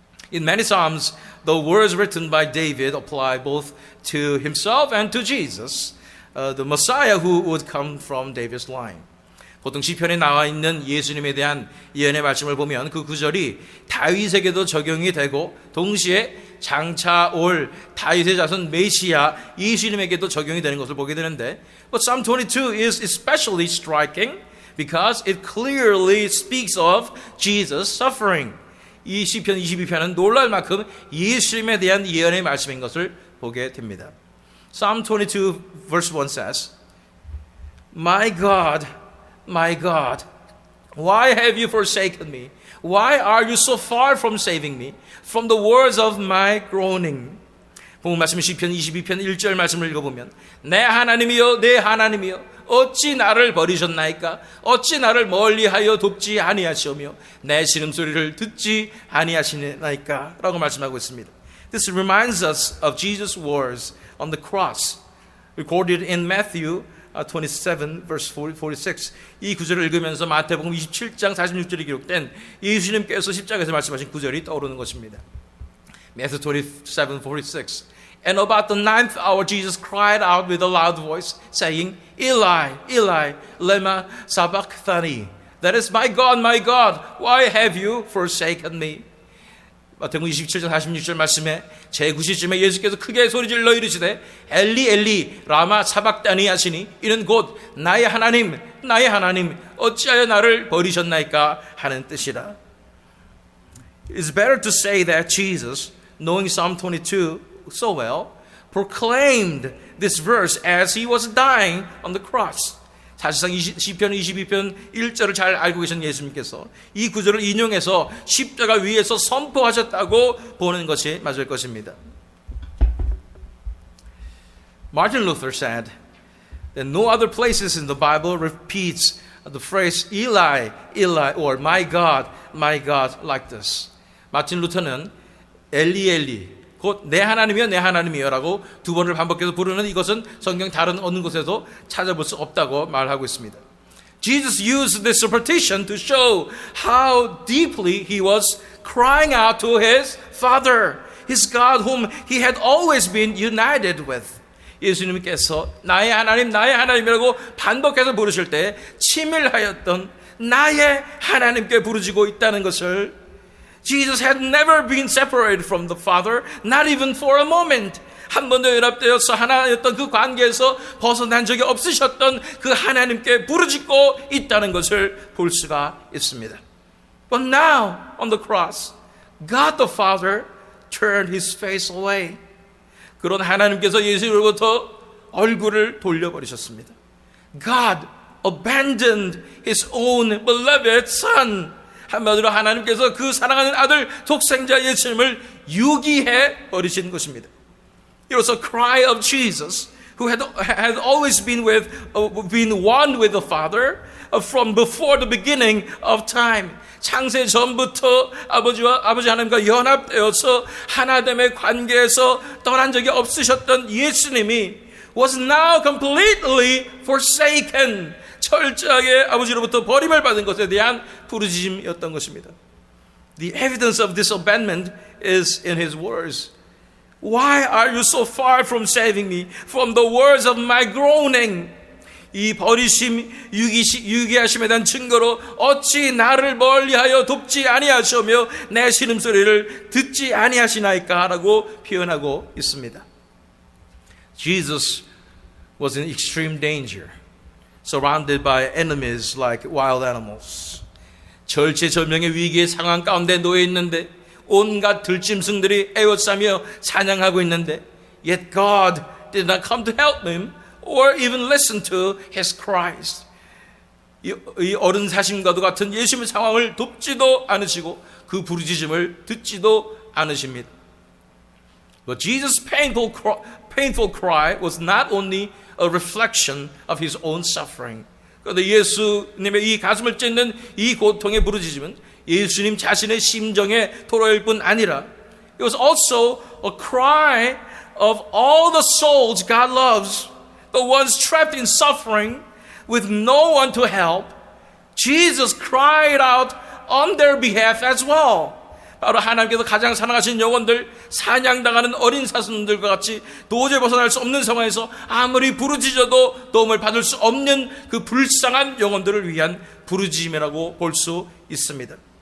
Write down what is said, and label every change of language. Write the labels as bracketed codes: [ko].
[en] In many psalms, the words written by David apply both to himself and to Jesus, the Messiah who would come from David's line. [ko] 보통 시편에 나와 있는 예수님에 대한 예언의 말씀을 보면 그 구절이 다윗에게도 적용이 되고 동시에 장차 올 다윗의 자손 메시아 예수님에게도 적용이 되는 것을 보게 되는데 [en] But Psalm 22 is especially striking because it clearly speaks of Jesus' suffering. [ko] 이 시편 22편은 놀랄 만큼 예수님에 대한 예언의 말씀인 것을 보게 됩니다. [en] Psalm 22 verse 1 says, My God, why have you forsaken me? Why are you so far from saving me from the words of my groaning? [ko] 본문 말씀 시편 22편 1절 말씀을 읽어보면 내 하나님이여 내 하나님이여 어찌 나를 버리셨나이까? 어찌 나를 멀리하여 돕지 아니하시오며 내 신음소리를 듣지 아니하시나이까? 라고 말씀하고 있습니다. [en] This reminds us of Jesus' words on the cross recorded in Matthew 27 verse 46. [ko] 이 구절을 읽으면서 마태복음 27장 46절에 기록된 예수님께서 십자가에서 말씀하신 구절이 떠오르는 것입니다. [en] Matthew 27, 46. And about the 9th hour, Jesus cried out with a loud voice, saying, Eli, Eli, lema sabachthani. That is, my God, why have you forsaken me? [ko] 마태복음 27장 46절 말씀에 제9시쯤에 예수께서 크게 소리질러 이르시되 엘리 엘리 라마 사박다니 하시니 이는 곧 나의 하나님 어찌하여 나를 버리셨나이까 하는 뜻이라. [en] It's better to say that Jesus, knowing Psalm 22 so well, proclaimed this verse as he was dying on the cross. [ko] 사실상 시편 22편 1절을 잘 알고 계신 예수님께서 이 구절을 인용해서 십자가 위에서 선포하셨다고 보는 것이 맞을 것입니다. [en] Martin Luther said that no other places in the Bible repeats the phrase Eli, Eli or my God like this. [ko] 마틴 루터는 엘리 곧 내 하나님이여 라고 두 번을 반복해서 부르는 이것은 성경 다른 어느 곳에도 찾아볼 수 없다고 말하고 있습니다. [en] Jesus used this repetition to show how deeply he was crying out to his Father, his God whom he had always been united with. [ko] 예수님께서 나의 하나님이라고 반복해서 부르실 때 치밀하였던 나의 하나님께 부르짖고 있다는 것을, [en] Jesus had never been separated from the Father, not even for a moment. [ko] 한 번도 연합되어서 하나였던 그 관계에서 벗어난 적이 없으셨던 그 하나님께 부르짖고 있다는 것을 볼 수가 있습니다. [en] But now on the cross, God the Father turned his face away. [ko] 그런 하나님께서 예수로부터 얼굴을 돌려버리셨습니다. [en] God abandoned his own beloved son. [ko] 한마디로 하나님께서 그 사랑하는 아들 독생자 예수님을 유기해 버리신 것입니다. [en] It was a cry of Jesus, who had always been one with the Father from before the beginning of time. [ko] 창세 전부터 아버지 하나님과 연합되어서 하나됨의 관계에서 떠난 적이 없으셨던 예수님이 [en] was now completely forsaken. [ko] 철저하게 아버지로부터 버림을 받은 것에 대한 부르짖음이었던 것입니다. [en] The evidence of this abandonment is in his words. Why are you so far from saving me from the words of my groaning? [ko] 이 버리심, 유기하심에 대한 증거로 어찌 나를 멀리하여 돕지 아니하시며 내 신음소리를 듣지 아니하시나이까 라고 표현하고 있습니다. [en] Jesus was in extreme danger, surrounded by enemies like wild animals. [ko] 절체절명의 위기의 상황 가운데 놓여 있는데 온갖 들짐승들이 에워싸며 사냥하고 있는데, [en] yet God did not come to help him or even listen to his cries. [ko] 이 어른 사심과도 같은 예수님의 상황을 돕지도 않으시고 그 부르짖음을 듣지도 않으십니다. [en] But Jesus' painful cry was not only a reflection of his own suffering. [ko] 그런데 예수님의 이 가슴을 찢는 이 고통의 부르짖음은 예수님 자신의 심정의 토로일 뿐 아니라 [en] it was also a cry of all the souls God loves, the ones trapped in suffering with no one to help. Jesus cried out on their behalf as well. [ko] 바로 하나님께서 가장 사랑하시는 영혼들, 사냥당하는 어린 사슴들과 같이 도저히 벗어날 수 없는 상황에서 아무리 부르짖어도 도움을 받을 수 없는 그 불쌍한 영혼들을 위한 부르짖음이라고 볼 수 있습니다.